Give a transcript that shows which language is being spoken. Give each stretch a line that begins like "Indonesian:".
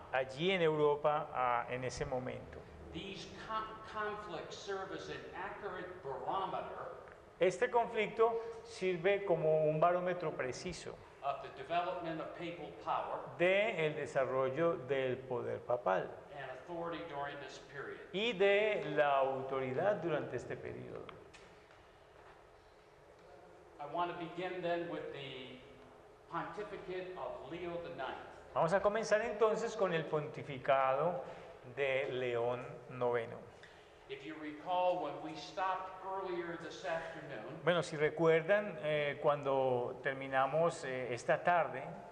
Spanish: allí en Europa en ese momento.
English: These conflicts serve as an accurate barometer
Spanish: Este conflicto sirve como un barómetro preciso
English: of the development of papal power
Spanish: del desarrollo del poder papal
English: and authority during this period.
Spanish: y de la autoridad durante este periodo.
English: I want to begin then with the pontificate of Leo IX.
Spanish: Vamos a comenzar entonces con el pontificado de León IX.
English: If you recall, when we stopped earlier this afternoon,
Spanish: Bueno, si recuerdan, cuando terminamos esta tarde,